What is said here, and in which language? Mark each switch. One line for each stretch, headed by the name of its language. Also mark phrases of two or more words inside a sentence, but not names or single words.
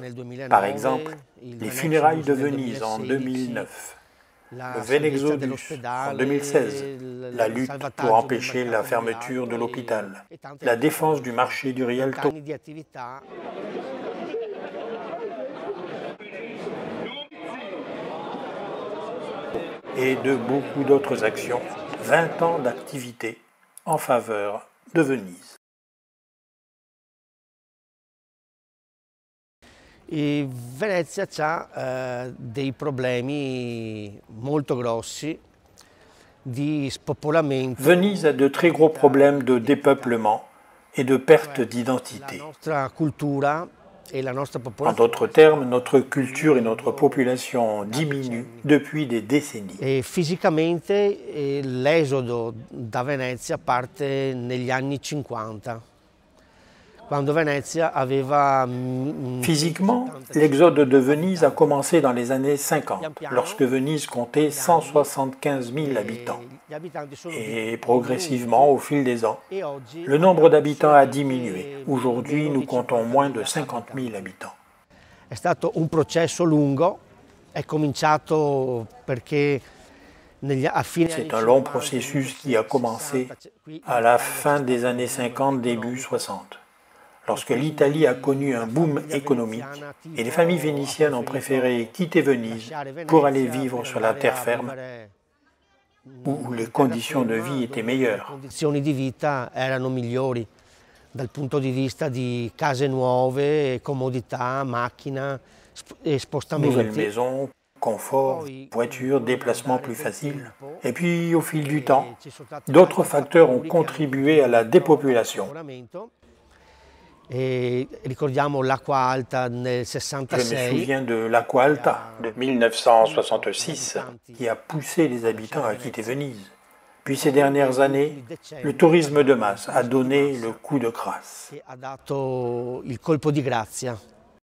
French: Par exemple, les funérailles de Venise en 2009, le Venexodus en 2016, la lutte pour empêcher la fermeture de l'hôpital, la défense du marché du Rialto. Et de beaucoup d'autres actions, 20 ans d'activité en faveur de Venise.
Italian: Venezia ha dei problemi molto grossi di spopolamento.
French: Venise a de très gros problèmes de dépeuplement et de perte d'identité. En d'autres termes, notre culture et notre population diminuent depuis des décennies.
Italian: E fisicamente l'esodo da Venezia parte negli anni 50.
French: Physiquement, l'exode de Venise a commencé dans les années 50, lorsque Venise comptait 175 000 habitants. Et progressivement, au fil des ans, le nombre d'habitants a diminué. Aujourd'hui, nous comptons moins de 50 000 habitants.
Italian: È stato un processo lungo, è cominciato perché
French: c'est un long processus qui a commencé à la fin des années 50, début 60. Lorsque l'Italie a connu un boom économique et les familles vénitiennes ont préféré quitter Venise pour aller vivre sur la terre ferme, où les conditions de vie étaient meilleures.
Italian: Le condizioni di vita erano migliori dal punto di vista di case nuove, comodità, macchina e spostamenti.
French: Nouvelles maisons, confort, voitures, déplacements plus faciles. Et puis, au fil du temps, d'autres facteurs ont contribué à la dépopulation.
Italian: Ricordiamo l'Acqua Alta nel 66.
French: Je me souviens de l'Acqua Alta de 1966 qui a poussé les habitants à quitter Venise. Puis ces dernières années, le tourisme de masse a donné le coup de grâce.
Italian: Ha dato il colpo di grazia.